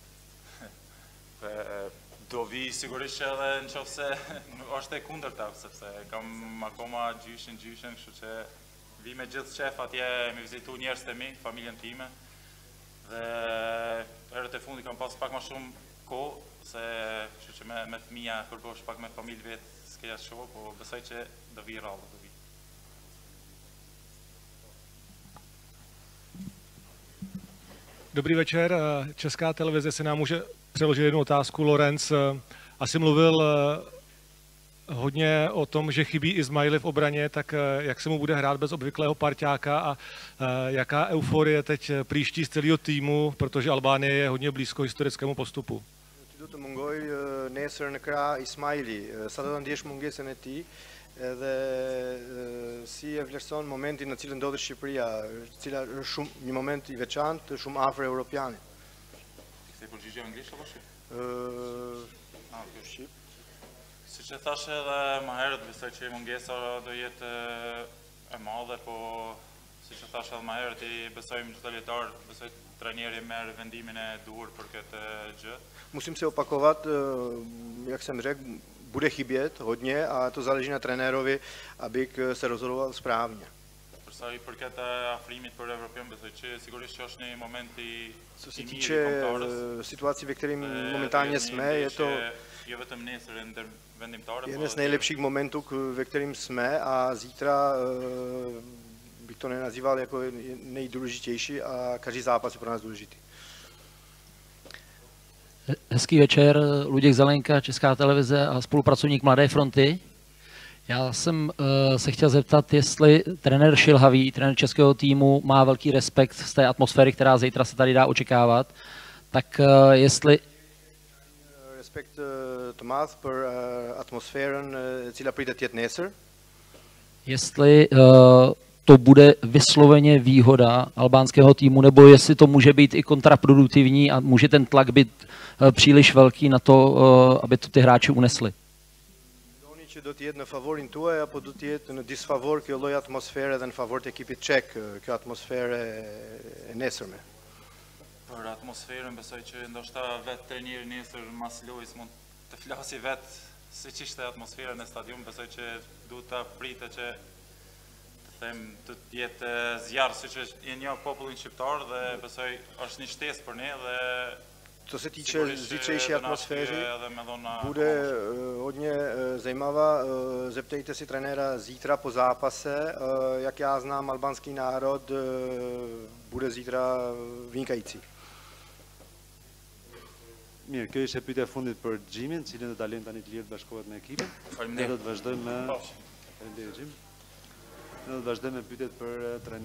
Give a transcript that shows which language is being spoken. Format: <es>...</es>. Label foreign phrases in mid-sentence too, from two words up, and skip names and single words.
<sq>Do vi sigurisht që edhe në qoftë se është e kundërta, sepse kam akoma gjyshin, kështu që vi me gjithë qef atje me vizitu njerëzit e mi, familjen time. Dhe herët e fundi kam pas pak më shumë kohë, se kështu që me fëmija përbosh pak me familje vetë s'keja shoh, po besoj që do vi rrallë, do vi.</sq> <cs>Dobrý večer. Česká televize si nám může přeložit jednu otázku. Lorenz asi mluvil hodně o tom, že chybí Ismaili v obraně, tak jak se mu bude hrát bez obvyklého parťáka a jaká euforie teď příští z celého týmu, protože Albánie je hodně blízko historickému postupu.</cs> <sq>Do të mungoj nesër në krah Ismaili, sa do të ndjesh mungesën e tij dhe si e vlerëson momentin në cilën ndodhet Shqipëria, cila është shumë një moment i veçantë, shumë afër europianit. Se përgjigje anglisht apo shqip? Kjo shqip. Siç e thash edhe më herët, besoj që mungesa do jetë e madhe, po siç e thash edhe më herët, i besojmë çdo lojtar, besoj trajneri merr vendimin e duhur për këtë gjë.</sq> <cs>Musím se opakovat, jak jsem řekl, bude chybět hodně a to záleží na trenérovi, aby se rozhodoval správně.</cs> <sq>Për sa i përket afrimit për evropian, besoj që sigurisht që është një moment i</sq> <cs>Co se týče situací, ve kterým momentálně jsme, je to jeden z nejlepších momentů, ve kterým jsme a zítra bych to nenazýval jako nejdůležitější a každý zápas je pro nás důležitý. Hezký večer, Luděk Zelenka, Česká televize a spolupracovník Mladé fronty. Já jsem se chtěl zeptat, jestli trenér Šilhavý, trenér českého týmu, má velký respekt z té atmosféry, která zítra se tady dá očekávat, tak jestli...</cs> <sq>Respekt të madh për atmosferën e cila pritet të jetë nesër.</sq> <cs>Jestli to bude vysloveně výhoda albánského týmu, nebo jestli to může být i kontraproduktivní a může ten tlak být příliš velký na to, aby to ty hráči unesli.</cs> <sq>Doni që do të jetë në favorin tuaj apo do të jetë në disfavor kjo lloj atmosfere dhe në favor të ekipit çek, kjo atmosfere e nesërme? Për atmosferën besoj që ndoshta vetë trajneri nesër mas lojës mund të flasi vetë siç ishte atmosfera në stadium, besoj që duhet ta pritë që të jetë zjarr siç është një popullin shqiptar dhe besoj është një shtesë për ne dhe</sq> <cs>co se týče zítřejší atmosféry, bude hodně zajímavá. Zeptejte si trenéra zítra po zápase, jak já znám albánský národ, bude zítra vynikající.</cs> <sq>Mirë, kjo ishte pyetja e fundit për Xhimin, cilën do ta lëmë tani të lirë të bashkohet me ekipin. Ne do të vazhdojmë me pyetjet për trajnerin.</sq>